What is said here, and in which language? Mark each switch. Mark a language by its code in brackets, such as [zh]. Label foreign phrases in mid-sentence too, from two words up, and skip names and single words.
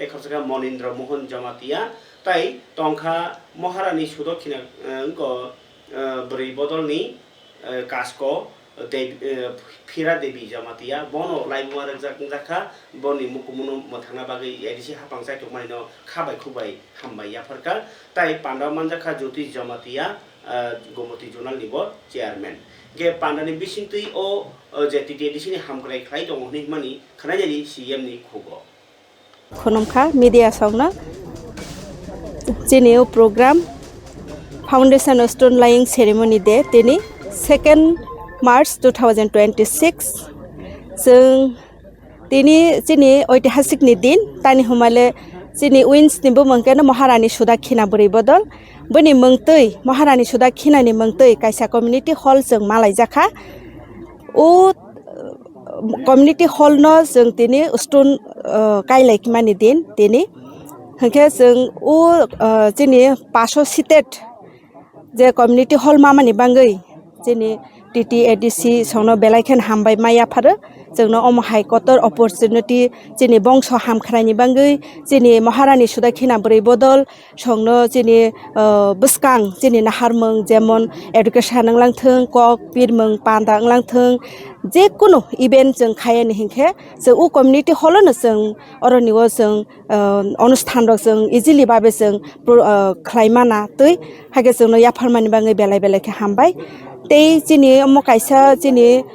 [trp] khorjaka Monindra Mohan Jamatia tai tongkha Maharani Sudokhina ko bri bodolni kasko Phira Devi Jamatia bono laibumar jakha boni mukumuno mothanga bagi ADC hapang sai tokmani no khabai khubai hambai yafarka tai Pandaw manjakha Jyoti Jamatia Gomoti Zonal Nibo chairman ge pandani bisingtui o je TTAADC ni hamkrai khlai dong ni mani khanajari CM ni khugo khonamkha media songna cheneo [en] program foundation stone laying ceremony [trp] de teni 2nd March 2026 जों tini chini oitihasik ni din tani humale chini wins nibo mangkana Maharani Sudokhina bori bodol boni mangtui Maharani Sudokhina ni mangtui kaisa [en] community hall [trp] jeng malai jakha o [en] community hall [trp] no jeng tini stone kailai kimani din tini hangke jeng o chini 500 seated je [en] community hall [trp] mamani bangai chini TTAADC songno belaikhan hambai maya pharo jengno omo high [en] court opportunity [trp] chini bongso hamkhrani bangai chini Maharani Sudokhina bori bodol songno chini buskang chini naharmung jemon education nanglanthung kok pirmung panda nanglanthung je kono event jeng khayani hingkhe je u [en] community hall [trp] no jeng oronigo jeng onusthan rok jeng easily babe jeng khlaimana tui hage jengno yapharmani bangai belai khe hambai tei chini omo kaisa chini